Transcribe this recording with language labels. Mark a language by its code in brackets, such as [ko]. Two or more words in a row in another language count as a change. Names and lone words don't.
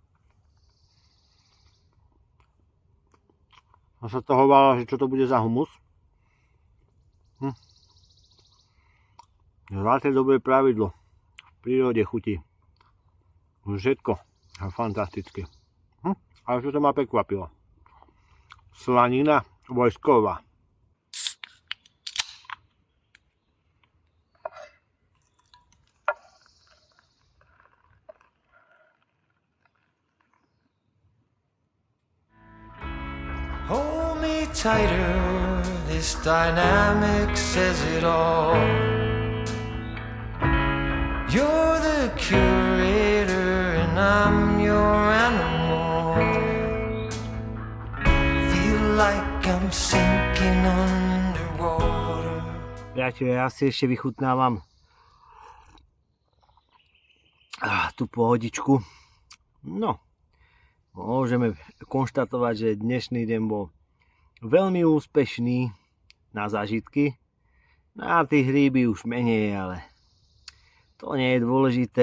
[sk] A sa toho bála, že čo to bude za humus. Zlaté dobré pravidlo. V prírode chutí. Všetko. Fantasticky. Ale čo to ma prekvapilo. Slanina vojsková. [en] Hold me tighter, this dynamic says it all. You're the curator and I'm your animal. Feel like I'm sinking underwater. [sk] Priatelia, ja si ešte vychutnávam tú pohodičku. No, môžeme konštatovať, že dnešný deň bol veľmi úspešný na zážitky. No a tých hríby už menej, ale to nie je dôležité.